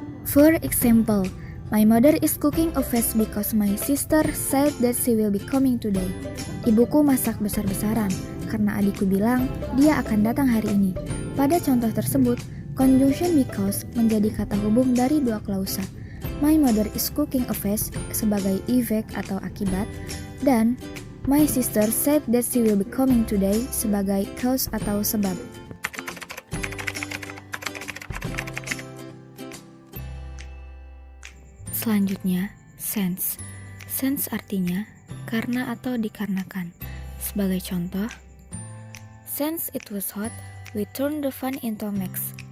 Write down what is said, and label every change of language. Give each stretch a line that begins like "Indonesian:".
English: For example, my mother is cooking a feast because my sister said that she will be coming today.
Indonesian: Ibuku masak besar-besaran karena adikku bilang dia akan datang hari ini. Pada contoh tersebut, conjunction because menjadi kata hubung dari dua klausa.
English: My mother is cooking a feast
Indonesian: sebagai effect atau akibat, dan
English: my sister said that she will be coming today
Indonesian: sebagai cause atau sebab. Selanjutnya, since. Since artinya karena atau dikarenakan. Sebagai contoh,
English: since it was hot, we turned the fan into max.